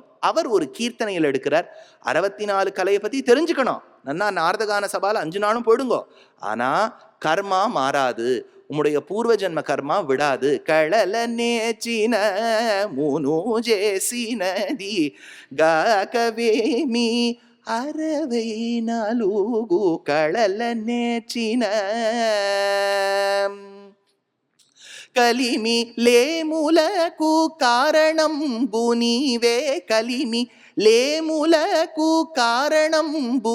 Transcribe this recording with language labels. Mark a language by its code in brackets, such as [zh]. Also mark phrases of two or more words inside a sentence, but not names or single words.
[ta] அவர் ஒரு கீர்த்தனையில் எடுக்கிறார். 64 கலையை பத்தி தெரிஞ்சுக்கணும். நன்னா நாரதகான சபால 5 நாளும் போயிடுங்கோ. ஆனா கர்மா மாறாது, உம்முடைய பூர்வ ஜென்ம கர்மா விடாது. [te] కళల నేచ్చిన మూను జేసినది కాకవేమి అరవై నాలుగు కళల నేర్చిన కలిమి లేములకు కారణంబు నీవే కలిమి లేములకు కారణంబు